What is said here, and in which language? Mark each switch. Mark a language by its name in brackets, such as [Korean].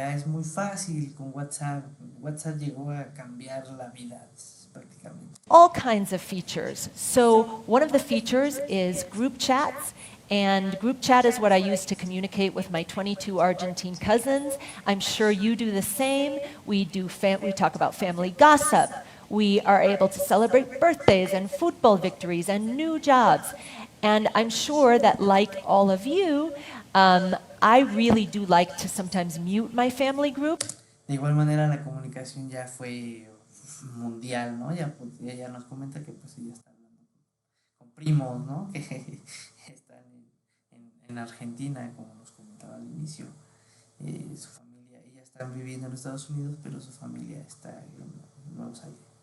[Spanish] Ya es muy fácil con WhatsApp. WhatsApp llegó a cambiar la vida prácticamente. [English] All kinds of features. So one of the features is group chats. And group chat is what I use to communicate with my 22 Argentine cousins. I'm sure you do the same. We talk about family gossip. We are able to celebrate birthdays and football victories and new jobs. And I'm sure that, like all of you, I really do like to sometimes mute my family group. [Spanish] De igual manera, la comunicación ya fue mundial, ¿no? Ya nos comenta que pues ella está hablando con primos, ¿no? Que están en Argentina, como nos comentaba al inicio. Su familia, ella está viviendo en Estados Unidos, pero su familia está en Buenos Aires.